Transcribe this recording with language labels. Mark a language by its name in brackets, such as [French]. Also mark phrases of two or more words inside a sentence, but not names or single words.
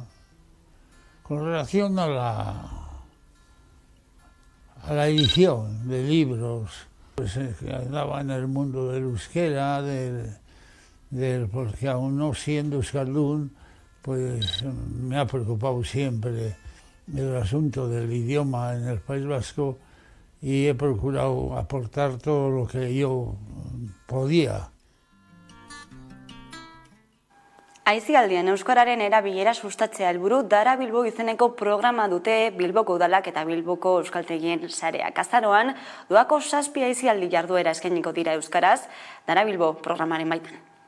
[Spanish] Con relación a la edición de libros, pues andaba en el mundo del euskera, porque aún no siendo euskaldun, pues me ha preocupado siempre el asunto del idioma en el País Vasco y he procurado aportar todo lo que yo podía. [Basque] Aisialdian euskararen erabilera sustatzea helburu Dara Bilbo izeneko programa dute Bilboko udalak eta Bilboko euskaltegien sareak. Azaroan, doako 7 aisialdi jarduera eskainiko dira euskaraz, Dara Bilbo programaren baitan.